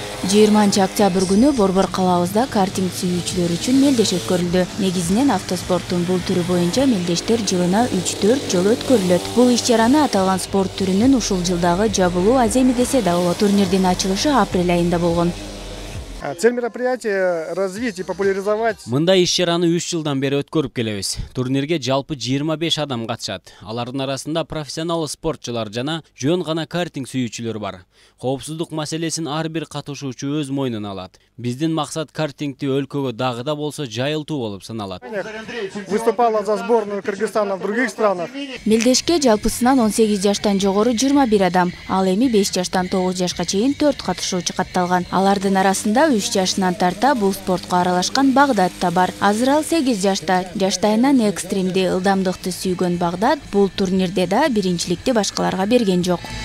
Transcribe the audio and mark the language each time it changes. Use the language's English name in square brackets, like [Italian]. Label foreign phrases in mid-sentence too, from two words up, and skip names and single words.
[Kyrgyz] 20 октябрь күнү Борбор калабызда картинг сүйүүчүлөр үчүн мелдеш өткөрүлдү. Негизинен автоспорттун бул түрү боюнча мелдештер жылына 3-4 жолу өткөрүлөт. Бул иш-чараны аталган спорт түрүнүн ушул жылдагы жабылуу аземи десе да болот. Турнирдин ачылышы апрель айында болгон. [Russian] Цель мероприятия – развить и популяризовать. [Kyrgyz] Мындай иш-чараны 3 жылдан бери өткөрүп келебиз. Турнирге жалпы 25 адам катышат. Алардын арасында профессионал спортчулар жана жөн гана картинг сүйүүчүлөр бар. Коопсуздук маселесин ар бир катышуучу өз мойнуна алат. Биздин максат картингти өлкөгө дагы да болсо жайылтуу болуп саналат. [Russian] Выступала за сборную Кыргызстана в других странах. [Kyrgyz] Мелдешке жалпысынан 18 жаштан жогору 21 адам, ал эми 5 жаштан 9 жашка чейин 4 катышуучу катталган. Алардын арасында 3 жашынан тарта бул спортко аралашкан Багдат да бар. Азыр ал 8 жашта. Жаштайынан экстримди, ылдамдыкты сүйгөн Багдат бул турнирде да биринчиликти башкаларга берген жок.